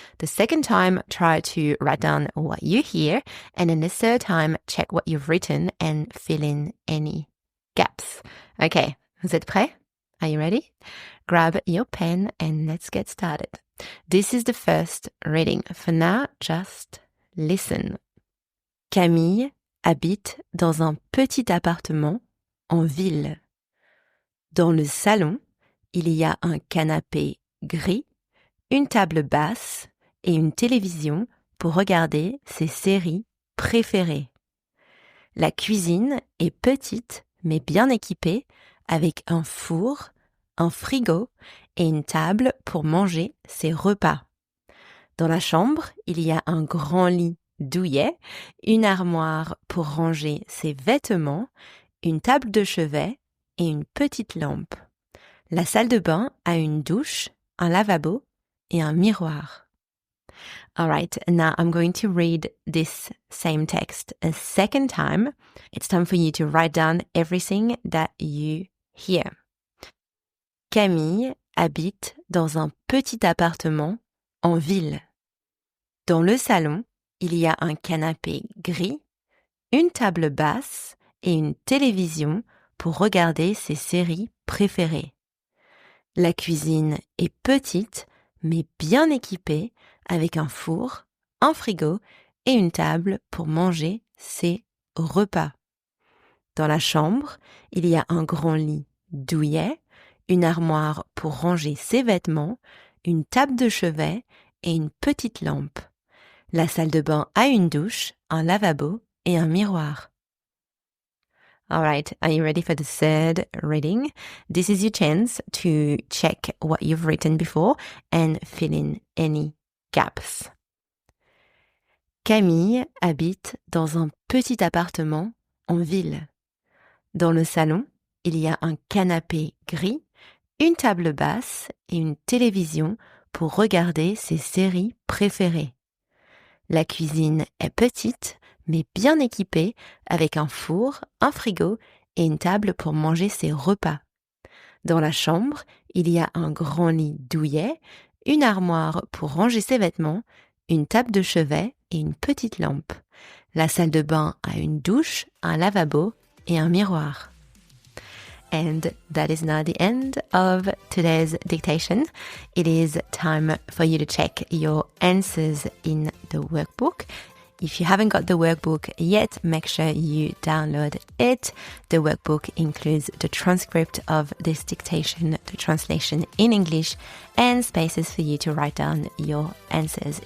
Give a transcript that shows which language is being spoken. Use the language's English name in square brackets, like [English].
[English] The second time, try to write down what you hear. And then the third time, check what you've written and fill in any gaps. Okay, [French] vous êtes prêts? [English] Are you ready? Grab your pen and let's get started. This is the first reading. For now, just listen. [French] Camille habite dans un petit appartement en ville. Dans le salon, il y a un canapé gris, une table basse et une télévision pour regarder ses séries préférées. La cuisine est petite mais bien équipée avec un four, un frigo et une table pour manger ses repas. Dans la chambre, il y a un grand lit douillet, une armoire pour ranger ses vêtements, une table de chevet et une petite lampe. La salle de bain a une douche, un lavabo et un miroir. [English] All right, now I'm going to read this same text a second time. It's time for you to write down everything that you hear. [French] Camille habite dans un petit appartement en ville. Dans le salon, il y a un canapé gris, une table basse et une télévision pour regarder ses séries préférées. La cuisine est petite, mais bien équipée avec un four, un frigo et une table pour manger ses repas. Dans la chambre, il y a un grand lit douillet, une armoire pour ranger ses vêtements, une table de chevet et une petite lampe. La salle de bain a une douche, un lavabo et un miroir. [English] All right, are you ready for the third reading? This is your chance to check what you've written before and fill in any gaps. [French] Camille habite dans un petit appartement en ville. Dans le salon, il y a un canapé gris, une table basse et une télévision pour regarder ses séries préférées. La cuisine est petite, mais bien équipée avec un four, un frigo et une table pour manger ses repas. Dans la chambre, il y a un grand lit douillet, une armoire pour ranger ses vêtements, une table de chevet et une petite lampe. La salle de bain a une douche, un lavabo et un miroir. [English] And that is now the end of today's dictation. It is time for you to check your answers in the workbook. If you haven't got the workbook yet, make sure you download it. The workbook includes the transcript of this dictation, the translation in English, and spaces for you to write down your answers.